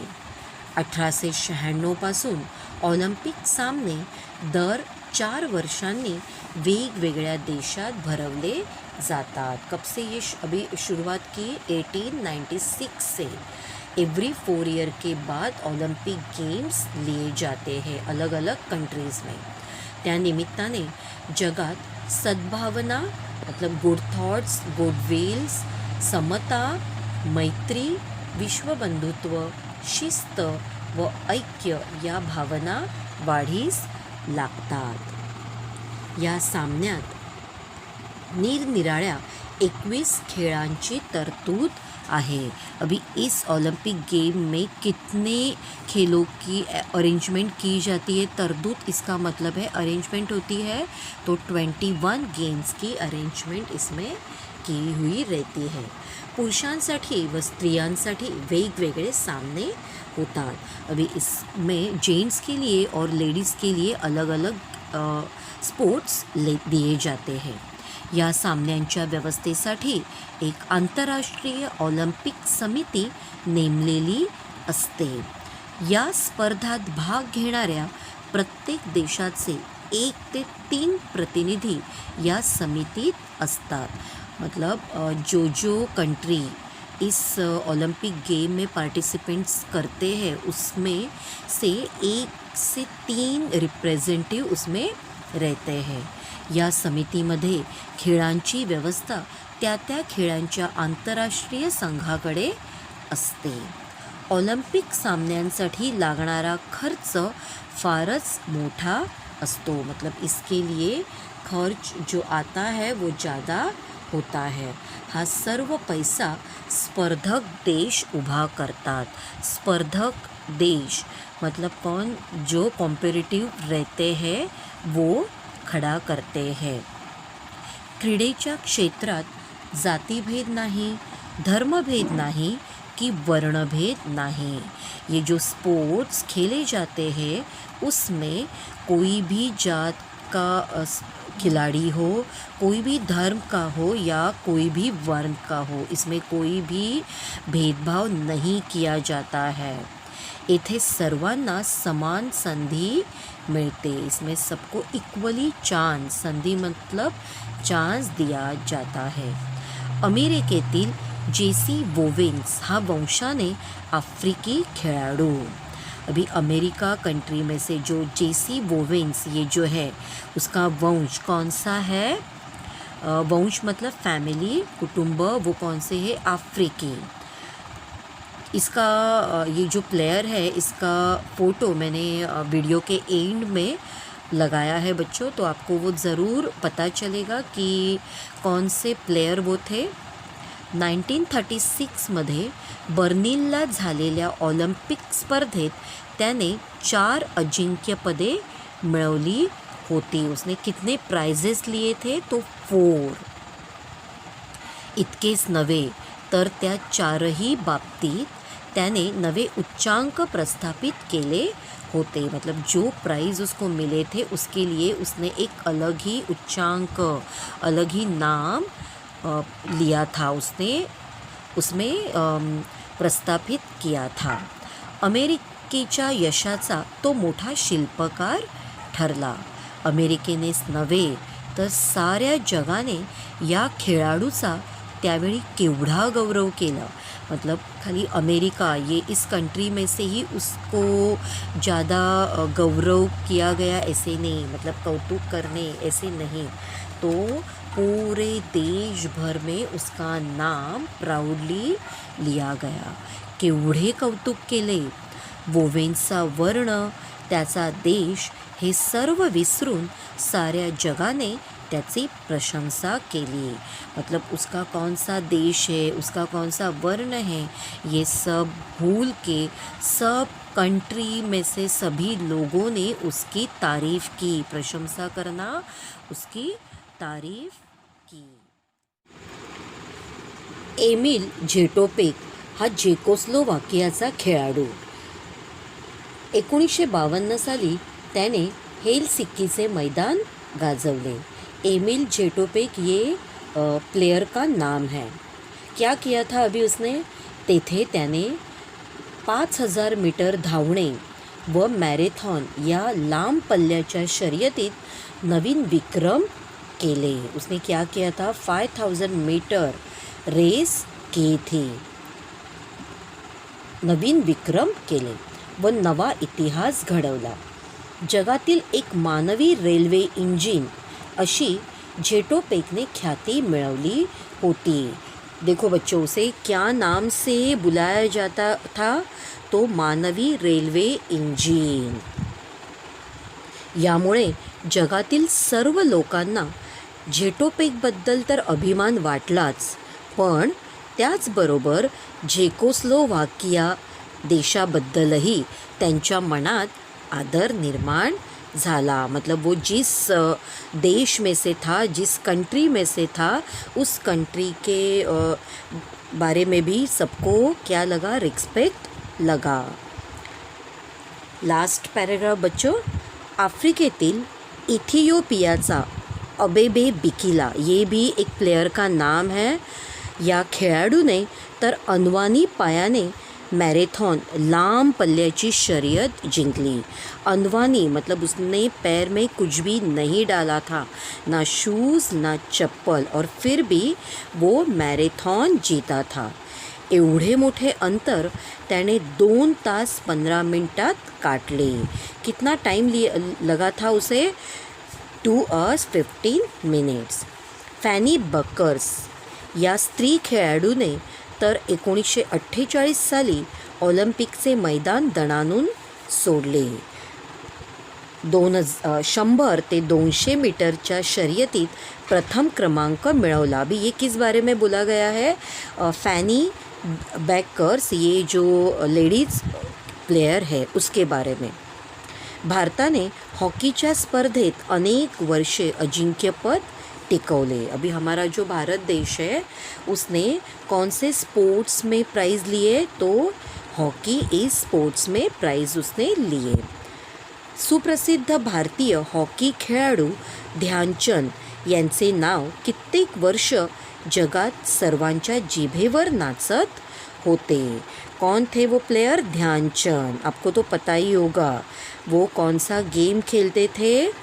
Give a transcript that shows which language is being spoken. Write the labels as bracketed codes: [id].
[mr] 1896 पासून ऑलिम्पिक सामने दर 4 वर्षांनी वेगवेगळ्या देशात भरवले जातात। [hi] कब से ये अभी शुरुआत की 1896 से। एवरी 4 ईयर के बाद ओलंपिक गेम्स लिए जाते हैं अलग अलग कंट्रीज़ में। [mr] त्या निमित्ताने जगात सद्भावना [hi] मतलब गुड थॉट्स, गुडविल्स, [mr] समता, मैत्री, विश्वबंधुत्व, शिस्त व ऐक्य या भावना वाढीस लागतात। या सामन्यात निरनिराळ्या 21 खेळांची तरतूद आहे। [hi] अभी इस ओलंपिक गेम में कितने खेलों की अरेंजमेंट की जाती है, तरतूद इसका मतलब है अरेंजमेंट होती है, तो 21 गेम्स की अरेंजमेंट इसमें की हुई रहती है। [mr] पुरुषांसाठी व स्त्रियांसाठी वेगवेगळे सामने होतात। [hi] अभी इसमें जेंट्स के लिए और लेडीज़ के लिए अलग अलग स्पोर्ट्स दिए जाते हैं। [mr] या सामन्यांच्या व्यवस्थेसाठी एक आंतरराष्ट्रीय ऑलिम्पिक समिती नेमलेली असते। या स्पर्धात भाग घेणाऱ्या प्रत्येक देशाचे 1 ते 3 प्रतिनिधी या समितीत असतात। [hi] मतलब जो कंट्री इस ओलंपिक गेम में पार्टिसिपेंट्स करते हैं उसमें से 1 से 3 रिप्रेझेंटेटिव उसमें रहते हैं। [mr] या समितीमध्ये खेळांची व्यवस्था त्या खेळांच्या आंतरराष्ट्रीय संघाकडे असते। ऑलिम्पिक सामन्यांसाठी लागणारा खर्च फारच मोठा असतो। [hi] मतलब इसके लिए खर्च जो आता है वो ज़्यादा होता है। [mr] हा सर्व पैसा स्पर्धक देश उभा करतात। [hi] स्पर्धक देश मतलब कौन, जो कॉम्पिटिटिव रहते हैं वो खड़ा करते हैं। [mr] क्रीडेच्या क्षेत्रात जातिभेद नाही, धर्मभेद नाही कि वर्णभेद नहीं। [hi] ये जो स्पोर्ट्स खेले जाते हैं उसमें कोई भी जात का खिलाड़ी हो, कोई भी धर्म का हो या कोई भी वर्ण का हो, इसमें कोई भी भेदभाव नहीं किया जाता है। [mr] इथे सर्वांना समान संधि मिळते। [hi] इसमें सबको इक्वली चांस, संधि मतलब चांस दिया जाता है। [mr] अमेरिकेतील जेसी वोवेन्स हा वंशाने आफ्रिकी खिलाड़ू। [hi] अभी अमेरिका कंट्री में से जो जेसी वोवेन्स ये जो है उसका वंश कौन सा है, वंश मतलब फैमिली, कुटुंब, वो कौन से है, अफ्रीकी। इसका ये जो प्लेयर है इसका फ़ोटो मैंने वीडियो के एंड में लगाया है बच्चों, तो आपको वो ज़रूर पता चलेगा कि कौन से प्लेयर वो थे। [mr] 1936मध्ये बर्लिनला झालेल्या ऑलिम्पिक स्पर्धेत त्याने 4 अजिंक्यपदे मिळवली होती। [hi] उसने कितने प्राइजेस लिए थे? तो 4। [mr] इतकेच नव्हे तर त्या 4ही बाबतीत त्याने नवे उच्चांक प्रस्थापित केले होते। [hi] मतलब जो प्राइज़ उसको मिले थे उसके लिए उसने एक अलग ही उच्चांक, अलग ही नाम लिया था, उसने उसमें प्रस्थापित किया था। [mr] अमेरिकेच्या यशाचा तो मोठा शिल्पकार ठरला। अमेरिकेनेच नव्हे तर साऱ्या जगाने या खेळाडूचा त्यावेळी केवढा गौरव केला। [hi] मतलब खाली अमेरिका, ये इस कंट्री में से ही उसको ज़्यादा गौरव किया गया ऐसे नहीं, मतलब कौतुक करने ऐसे नहीं, तो पूरे देश भर में उसका नाम प्राउडली लिया गया। [mr] केवढे कौतुक केले। वोवेनचा वर्ण, त्याचा देश हे सर्व विसरून साऱ्या जगाने त्याची प्रशंसा केली। [hi] मतलब उसका कौन सा देश है, उसका कौन सा वर्ण है, ये सब भूल के सब कंट्री में से सभी लोगों ने उसकी तारीफ़ की। प्रशंसा करना, उसकी तारीफ़ की। [mr] एमिल झेटोपेक हा चेकोस्लोवाकियाचा खेळाडू। 1952 साली त्याने हेलसिंकीचे मैदान गाजवले। [hi] एमिल झेटोपेक ये प्लेयर का नाम है। क्या किया था अभी उसने? [mr] तेथे त्याने 5000 मीटर धावणे व मॅरेथॉन या लांब पल्ल्याच्या शर्यतीत नवीन विक्रम केले। [hi] उसने क्या किया था? 5000 मीटर रेस की थी, [mr] नवीन विक्रम केले व नवा इतिहास घडवला। जगातील एक मानवी रेल्वे इंजिन अशी झेटोपेक ने ख्याति मिळवली होती। [hi] देखो बच्चों, उसे क्या नाम से बुलाया जाता था? तो मानवी रेल्वे इंजिन। [mr] यामुळे जगातील सर्व लोकांना झेटोपेकबद्दल तर अभिमान वाटलाच, पण त्याचबरोबर चेकोस्लोवाकिया देशाबद्दलही त्यांच्या मनात आदर निर्माण झाला। [hi] मतलब वो जिस देश में से था, जिस कंट्री में से था, उस कंट्री के बारे में भी सबको क्या लगा? रिस्पेक्ट लगा। लास्ट पैराग्राफ बच्चों, [mr] अफ्रीकेतील इथियोपियाचा अबेबे बिकिला, [hi] ये भी एक प्लेयर का नाम है। [mr] या खेळाडूने तर अनवाणी पायाने मैराथन लांब पल्ल्याची शर्यत जिंकली। [hi] अनवानी मतलब उसने पैर में कुछ भी नहीं डाला था, ना शूज़ ना चप्पल, और फिर भी वो मैराथन जीता था। [mr] एवढे मोठे अंतर त्याने 2 तास 15 मिनटात काटले। [hi] कितना टाइम लगा था उसे? [en] 2 hours 15 minutes। [mr] फॅनी बकर्स या स्त्री खेळाडूने तर 1948 साली ऑलिम्पिकचे मैदान दणानून सोडले। 100 ते 200 मीटरच्या शर्यतीत प्रथम क्रमांक मिळवला। [hi] अभी ये किस बारे में बोला गया है? फैनी बकर्स, ये जो लेडीज़ प्लेयर है उसके बारे में। [mr] भारताने हॉकीच्या स्पर्धेत अनेक वर्षे अजिंक्यपद टिकवले। [hi] अभी हमारा जो भारत देश है उसने कौन से स्पोर्ट्स में प्राइज़ लिए? तो हॉकी इस स्पोर्ट्स में प्राइज़ उसने लिए। [mr] सुप्रसिद्ध भारतीय हॉकी खेळाडू ध्यानचंद यांचे नाव कित्येक वर्ष जगात सर्वांच्या जिभेवर नाचत होते। [hi] कौन थे वो प्लेयर? ध्यानचंद। आपको तो पता ही होगा वो कौन सा गेम खेलते थे?